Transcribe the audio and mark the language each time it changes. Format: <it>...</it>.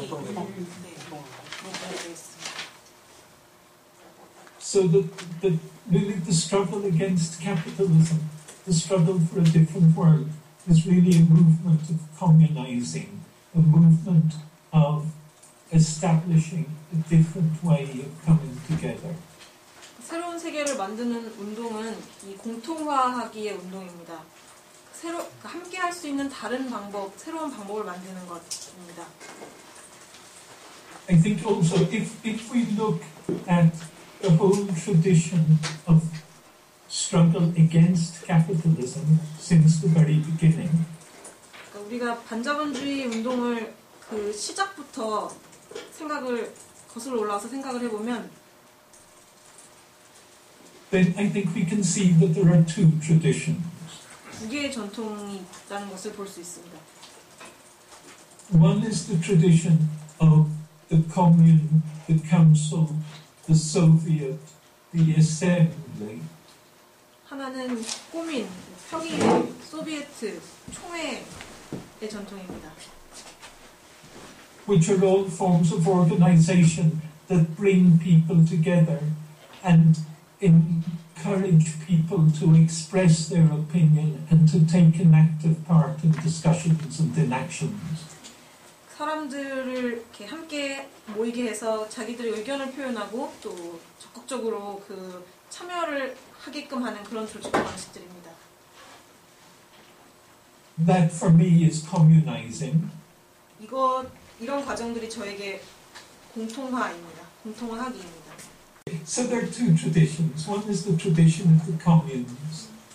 <ko>네, 그렇게 되어 있습니다.</ko> <en>So that really the struggle against capitalism, the struggle for a different world, is really a movement of communizing, a movement of establishing a different way of coming together.</en> <ko>새로운 세계를 만드는 운동은 이 공통화하기의 운동입니다. 함께 할 수 있는 다른 방법, 새로운 방법을 만드는 것입니다.</ko> <en>I think also if we look at the whole tradition of struggle against capitalism since the very beginning,</en> <ko>우리가 반자본주의 운동을 시작부터 거슬러 올라와서 생각을 해보면,</ko> <en>then I think we can see that there are two traditions.</en> <ko>두 개의 전통이 있다는 것을 볼 수 있습니다.</ko> <en>One is the tradition of the commune, the council, the Soviet, the assembly.</en> <ko>하나는 꼬민, 평일, 소비에트, 총회의 전통입니다.</ko> <en>Which are all forms of organization that bring people together and encourage people to express their opinion and to take an active part in discussions and in actions.</en> <ko>사람들을 이렇게 함께 모이게 해서 자기들의 의견을 표현하고 또 적극적으로 참여를 하게끔 하는 그런 조직 방식들입니다.</ko> <en>That for me is communizing.</en> <ko>이런 과정들이 저에게 공통화입니다. 공통화하기입니다.</ko> <en>So there are two traditions. One is the tradition of the communes,</en>